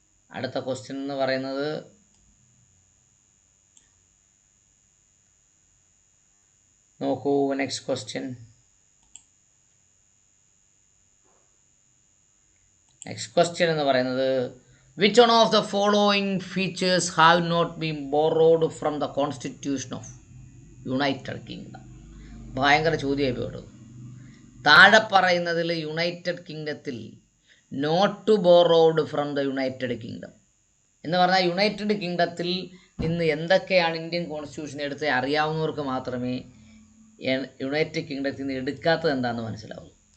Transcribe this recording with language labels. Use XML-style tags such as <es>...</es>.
<ml>അടുത്ത ക്വസ്റ്റ്യൻ എന്ന് പറയുന്നത് നോക്കൂ. നെക്സ്റ്റ് ക്വസ്റ്റ്യൻ എന്ന് പറയുന്നത്</ml> <en>which one of the following features have not been borrowed from the constitution of United Kingdom?</en> <ml>ഭയങ്കര ചോദ്യമായി പോയിട്ടു. താഴെ പറയുന്നതിൽ United കിങ്ഡത്തിൽ</ml> <en>not borrowed from the United Kingdom</en> <ml>എന്ന് പറഞ്ഞാൽ യുണൈറ്റഡ് കിങ്ഡത്തിൽ നിന്ന് എന്തൊക്കെയാണ് ഇന്ത്യൻ കോൺസ്റ്റിറ്റ്യൂഷൻ എടുത്ത് അറിയാവുന്നവർക്ക് മാത്രമേ യുണൈറ്റഡ് കിങ്ഡത്തിൽ നിന്ന് എടുക്കാത്തത് എന്താണെന്ന് മനസ്സിലാവൂ.</ml>